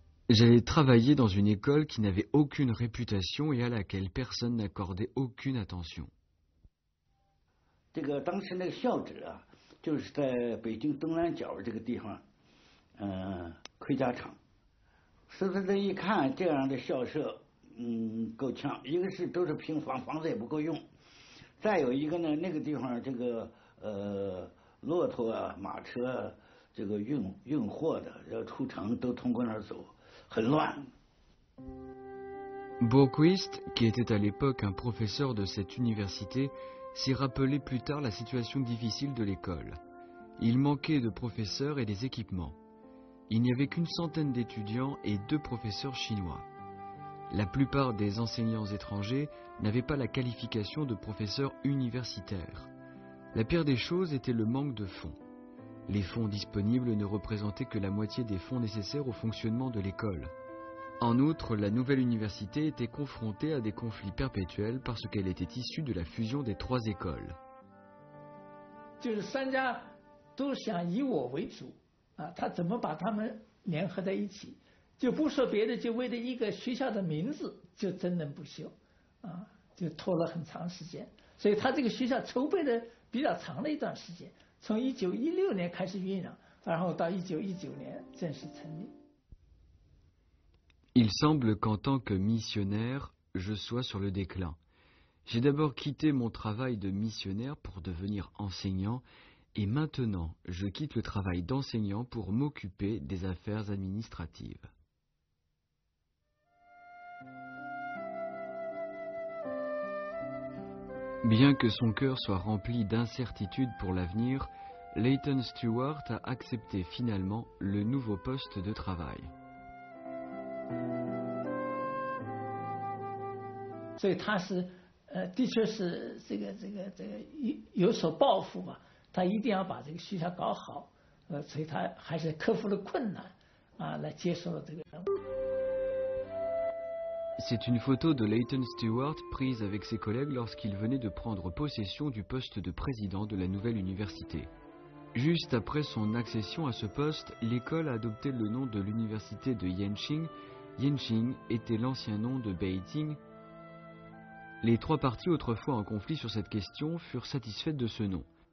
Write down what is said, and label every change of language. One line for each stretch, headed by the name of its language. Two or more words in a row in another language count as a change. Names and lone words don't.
French: J'allais travailler dans une école qui n'avait aucune réputation et à laquelle personne n'accordait aucune attention.
Chinese: 这个当时那个校址啊，就是在北京东南角这个地方，盔甲厂。所以说这一看这样的校舍，够呛。一个是都是平房，房子也不够用；再有一个呢，那个地方这个骆驼啊、马车啊，这个运货的要出城都通过那儿走，很乱。
French: Bourquist, qui était à l'époque un professeur de cette université, s'est rappelé plus tard la situation difficile de l'école. Il manquait de professeurs et des équipements. Il n'y avait qu'une centaine d'étudiants et 2 professeurs chinois. La plupart des enseignants étrangers n'avaient pas la qualification de professeurs universitaires. La pire des choses était le manque de fonds. Les fonds disponibles ne représentaient que la moitié des fonds nécessaires au fonctionnement de l'école. En outre, la nouvelle université était confrontée à des conflits perpétuels parce qu'elle était issue de la fusion des 3 écoles.
Chinese: 就是3家都想以我为主啊，他怎么把他们联合在一起？就不说别的，就为了一个学校的名字就争论不休啊，就拖了很长时间。所以他这个学校筹备的比较长的一段时间，从1916年开始酝酿，然后到1919年正式成立。
French: Il semble qu'en tant que missionnaire, je sois sur le déclin. J'ai d'abord quitté mon travail de missionnaire pour devenir enseignant, et maintenant je quitte le travail d'enseignant pour m'occuper des affaires administratives. Bien que son cœur soit rempli d'incertitudes pour l'avenir, Leighton Stewart a accepté finalement le nouveau poste de travail.
Chinese: 所以他是的确是这个有所抱负吧，他一定要把这个学校搞好，所以他还是克服了困难啊，来接受了这个任务。
French: C'est une photo de Leighton Stewart prise avec ses collègues lorsqu'il venait de prendre possession du poste de président de la nouvelle université. Juste après son accession à ce poste, l'école a adopté le nom de l'université de Yenching. Yenching était l'ancien nom de Beijing. Les 3 parties autrefois en conflit sur cette question furent satisfaites de ce nom.